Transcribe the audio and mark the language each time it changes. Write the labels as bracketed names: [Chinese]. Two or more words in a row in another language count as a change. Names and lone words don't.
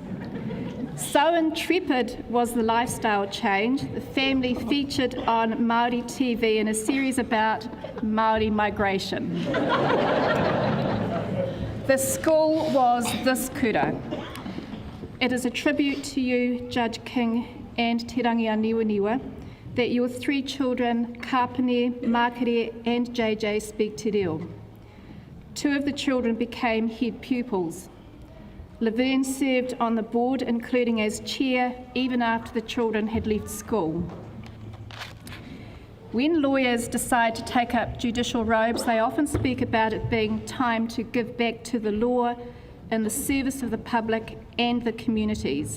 [English] So intrepid was the lifestyle change, the family featured on Māori TV in a series about Māori migration. The school was this kura. It is a tribute to you, Judge King and Te Rangi a Niwa, that your three children, Kapene, Makere and JJ, speak [Māori] te reo. [English] Two of the children became head pupils. Laverne served on the board, including as chair, even after the children had left school. When lawyers decide to take up judicial robes, they often speak about it being time to give back to the law in the service of the public and the communities.